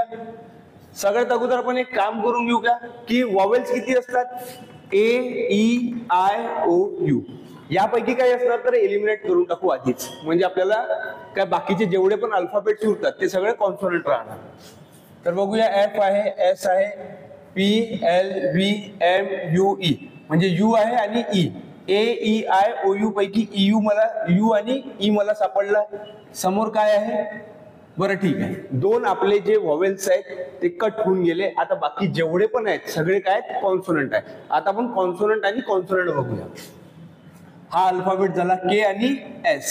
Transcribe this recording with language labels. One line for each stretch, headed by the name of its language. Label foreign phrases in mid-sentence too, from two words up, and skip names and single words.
Marathi: सगळ्यात अगोदर आपण एक काम करून घेऊ का, की वॉवेल्स किती असतात,
English: A-E-I-O-U.
Marathi: यापैकी काय असणार तर एलिमिनेट करून टाकू आधीच, म्हणजे आपल्याला काय बाकीचे जेवढे पण अल्फाबेट्स उरतात ते सगळे कॉन्सोनंट राहणार. तर बघूया, F आहे, S आहे,
English: P-L-V-M-U-E
Marathi: म्हणजे U आहे आणि E.
English: A-E-I-O-U
Marathi: पैकी EU मला, U आणि E मला सापडला. समोर काय आहे, बरं ठीक आहे, 2 आपले जे व्हॉवेल्स आहेत ते कट होऊन गेले. आता बाकी जेवढे पण आहेत सगळे काय आहेत, कॉन्सोनंट आहे. आता आपण कॉन्सोनंट आणि कॉन्सोनंट बघूया. हा अल्फाबेट झाला K आणि S.